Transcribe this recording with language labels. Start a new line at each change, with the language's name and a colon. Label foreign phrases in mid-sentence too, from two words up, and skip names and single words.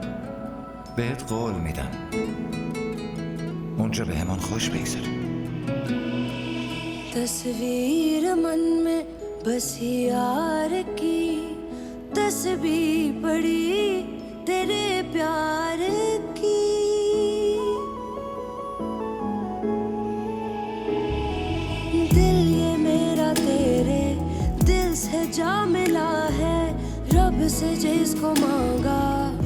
Persian: بهت قول میدم اونجا به همان خوش بگذره.
Hindi: तस्वीर मन में बसी यार की तस्बीह पड़ी तेरे प्यार की दिल ये मेरा तेरे दिल से जा मिला है रब से जिसको मांगा